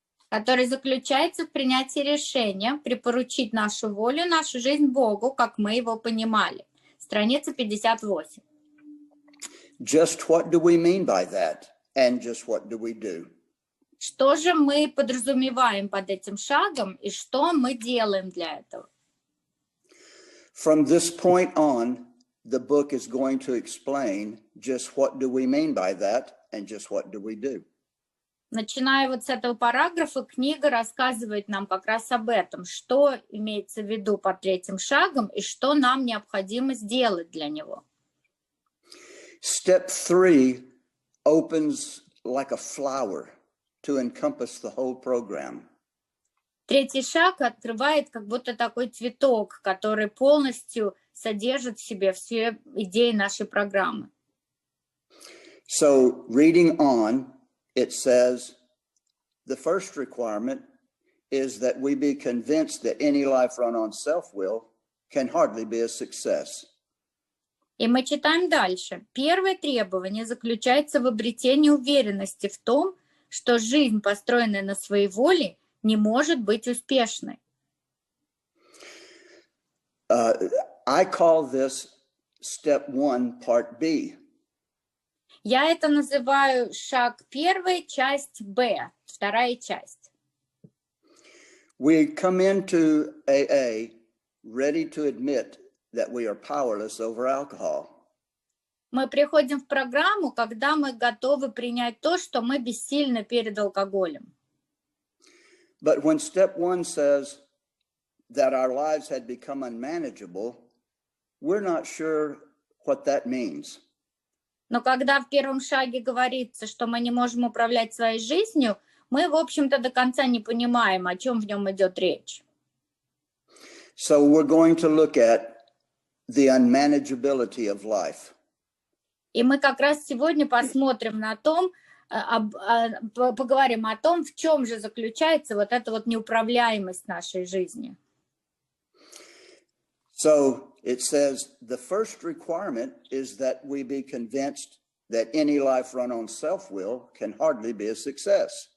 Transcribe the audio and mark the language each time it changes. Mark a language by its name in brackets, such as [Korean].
[Russian] Который заключается в принятии решения припоручить нашу волю, нашу жизнь Богу, как мы его понимали. Страница 58. [English] Just what do we mean by that? And just what do we do? [Russian] Что же мы подразумеваем под этим шагом и что мы делаем для этого? [English] From this point on, the book is going to explain just what do we mean by that and just what do we do. [Russian] Начиная вот с этого параграфа, книга рассказывает нам как раз об этом, что имеется в виду под третьим шагом и что нам необходимо сделать для него. [English] Step 3 opens like a flower to encompass the whole program. [Russian] Третий шаг открывает как будто такой цветок, который полностью содержит в себе все идеи нашей программы. [English] So reading on, it says, the first requirement is that we be convinced that any life run on self-will can hardly be a success. [Russian] И мы читаем дальше. Первое требование заключается в обретении уверенности в том, что жизнь, построенная на своей воле, не может быть успешной. [English] I call this step 1, part B. [Russian] Я это называю шаг первый, часть Б, вторая часть. [English] We come into AA ready to admit that we are powerless over alcohol. [Russian] Мы приходим в программу, когда мы готовы принять то, что мы бессильны перед алкоголем. [English] But when step 1 says that our lives had become unmanageable, we're not sure what that means. [Russian] Но когда в первом шаге говорится, что мы не можем управлять своей жизнью, мы, в общем-то, до конца не понимаем, о чем в нем идет речь. [English] So we're going to look at the unmanageability of life. [Russian] И мы как раз сегодня посмотрим на том, поговорим о том, в чем же заключается вот эта вот неуправляемость нашей жизни. [English] So it says the first requirement is that we be convinced that any life run on self-will can hardly be a success.